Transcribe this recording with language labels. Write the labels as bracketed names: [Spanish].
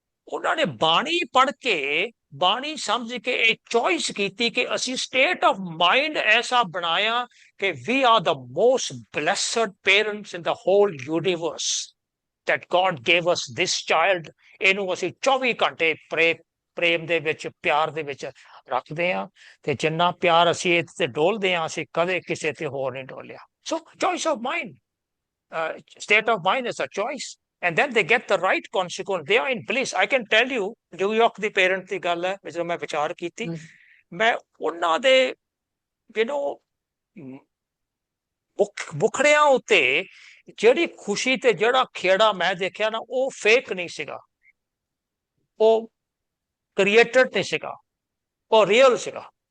[Punjabi] ਉਹਨਾਂ ਨੇ ਬਾਣੀ ਪੜ੍ਹ ਕੇ ਬਾਣੀ ਸਮਝ ਕੇ ਇਹ ਚੋਇਸ ਕੀਤੀ ਕਿ ਅਸੀਂ ਸਟੇਟ ਆਫ ਮਾਈਂਡ ਐਸਾ ਬਣਾਇਆ ਕਿ [English] We are the most blessed parents in the whole universe that God gave us this child। [Punjabi] ਇਹਨੂੰ ਅਸੀਂ 24 ਘੰਟੇ ਪ੍ਰੇਮ ਦੇ ਵਿੱਚ ਪਿਆਰ ਦੇ ਵਿੱਚ ਰੱਖਦੇ ਹਾਂ ਤੇ ਜਿੰਨਾ ਪਿਆਰ ਅਸੀਂ ਇਹ ਤੇ ਡੋਲਦੇ ਹਾਂ ਅਸੀਂ ਕਦੇ ਕਿਸੇ ਤੇ ਹੋਰ ਨਹੀਂ ਡੋਲਿਆ। [English] So choice of mind, state of mind is a choice and then they get the right consequence, they are in bliss। I can tell you [Punjabi] New York ਦੀ parent ਦੀ ਗੱਲ ਹੈ ਜਦੋਂ ਮੈਂ ਵਿਚਾਰ ਕੀਤੀ ਮੈਂ ਉਹਨਾਂ ਦੇ ਮੁਖੜਿਆਂ ਉੱਤੇ ਜਿਹੜੀ ਖੁਸ਼ੀ ਤੇ ਜਿਹੜਾ ਖੇੜਾ ਮੈਂ ਦੇਖਿਆ ਨਾ ਉਹ ਫੇਕ ਨਹੀਂ ਸੀਗਾ, ਉਹ ਕ੍ਰੀਏਟਡ ਨਹੀਂ ਸੀਗਾ, ਉਹ ਰੀਅਲ ਸੀਗਾ।